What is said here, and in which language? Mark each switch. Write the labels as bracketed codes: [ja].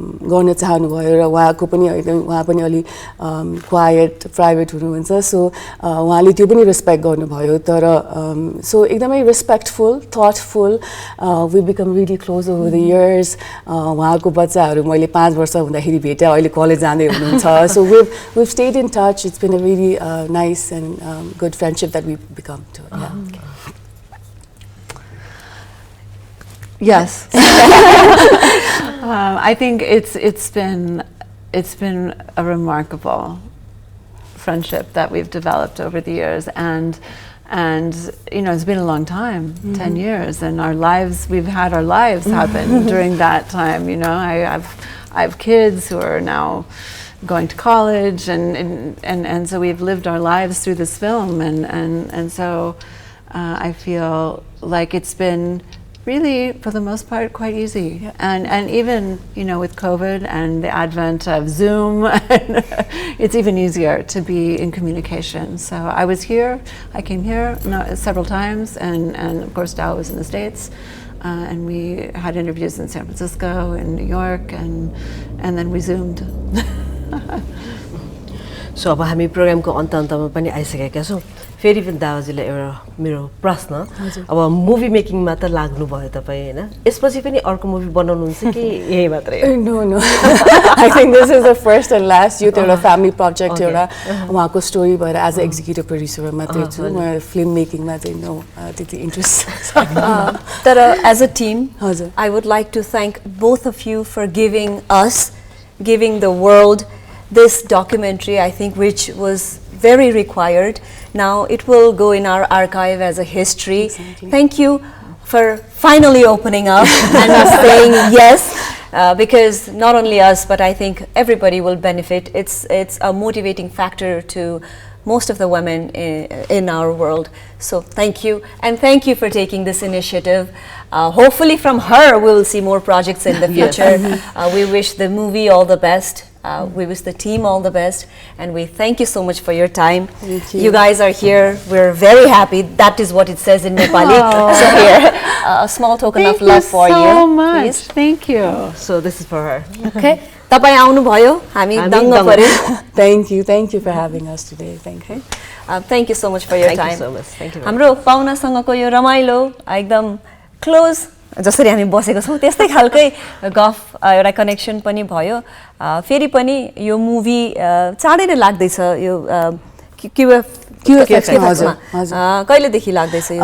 [ne] गर्न चाहनुभयो र उहाँको पनि अलि क्वाइट प्राइभेट हुनुहुन्छ सो उहाँले त्यो पनि रेस्पेक्ट गर्नुभयो तर सो एकदमै respectful thoughtful [en] we become really close over the years [ne] उहाँको बच्चाहरू मैले 5 वर्ष हुँदाखेरि भेटेँ अहिले कलेज जाँदै हुनुहुन्छ so [en] we've stayed in touch it's been a really nice and good friendship that we've become to Yes, I think it's been a remarkable friendship that we've developed over the years, and you know it's been a long time, 10 years, and we've had our lives happen during that time. You know, I have kids who are now going to college, and so we've lived our lives through this film, and so I feel like it's been really, for the most part, quite easy. And even, you know, with COVID and the advent of Zoom, it's even easier to be in communication. So I was here, I came here several times, and of course Dawa was in the States, and we had interviews in San Francisco and New York, and then we Zoomed. [ne] So अब हामी प्रोग्रामको अन्तमा पनि आइसकेका छौँ फेरि पनि दावाजीलाई एउटा मेरो प्रश्न अब मुभी मेकिङमा त लाग्नु भयो तपाईँ हैन यसपछि पनि अर्को मुभी बनाउनुहुन्छ कि यही मात्रै [en] No I think this is the first and last [ne] यो एउटा फ्यामिली प्रोजेक्ट एउटा उहाँको स्टोरी भएर [en] as a executive producer [ne] मात्रै छु म फिल्म मेकिङमा चाहिँ नो त्यति इन्ट्रेस्ट [en] तर as a team I would like to thank both of you for giving the world this documentary, I think, which was very required. Now it will go in our archive as a history. Exactly. Thank you for finally opening up and saying yes, because not only us, but I think everybody will benefit. It's a motivating factor to most of the women in our world. So thank you, and thank you for taking this initiative. Hopefully from her we will see more projects in the future. We wish the movie all the best. We wish the team all the best, and we thank you so much for your time. Thank you. You guys are here. We're very happy. That is what it says in Nepali. So here, a small token of love for you. Thank you so much. Please. Thank you. So this is for her. Okay. [ne] तपाईं आउनु भयो हामी दंग पर्यौं. [en] Thank you for having us today. Thank you. Thank you so much for your time. Thank you so much. Thank you. [ne] हाम्रो पाहुनासँगको यो रमाइलो एकदम close जसरी हामी बसेको छौं त्यस्तै खालकै गफ एउटा कनेक्सन पनि भयो फेरि पनि यो मुभी चाँडै नै लाग्दैछ यो QFX मा कहिलेदेखि लाग्दैछ यो